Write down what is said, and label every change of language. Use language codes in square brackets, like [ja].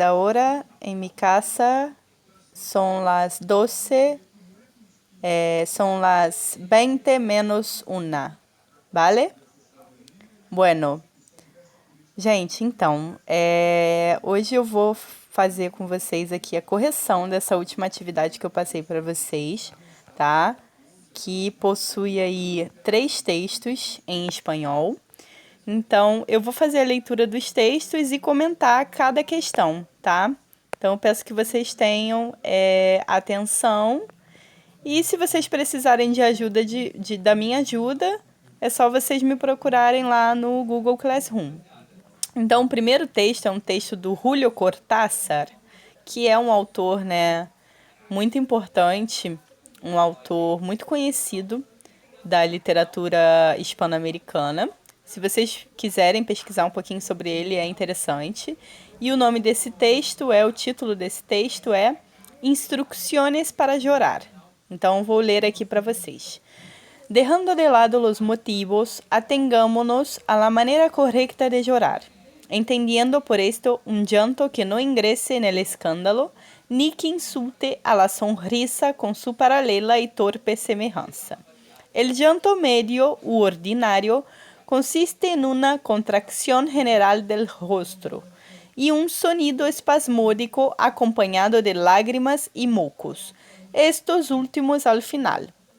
[es] Ahora en mi casa son las 12, son las 20 menos 1, ¿vale? [pt] Bueno, gente, então, hoje eu vou fazer com vocês aqui a correção dessa última atividade que eu passei para vocês, tá? Que possui aí 3 textos em espanhol. Então, eu vou fazer a leitura dos textos e comentar cada questão, tá? Então, eu peço que vocês tenham atenção. E se vocês precisarem de ajuda, da minha ajuda, é só vocês me procurarem lá no Google Classroom. Então, o primeiro texto é um texto do Julio Cortázar, que é um autor, né, muito importante, um autor muito conhecido da literatura hispano-americana. Se vocês quiserem pesquisar um pouquinho sobre ele, é interessante. E o nome desse texto o título desse texto é Instrucciones para Llorar. Então, vou ler aqui para vocês. [es] Dejando de lado los motivos, atengámonos a la manera correcta de llorar, entendiendo por esto un llanto que no ingrese en el escándalo, ni que insulte a la sonrisa con su paralela y torpe semejanza. El llanto medio u ordinario consiste en una contracción general del rostro y un sonido espasmódico acompañado de lágrimas y mocos, estos últimos al final.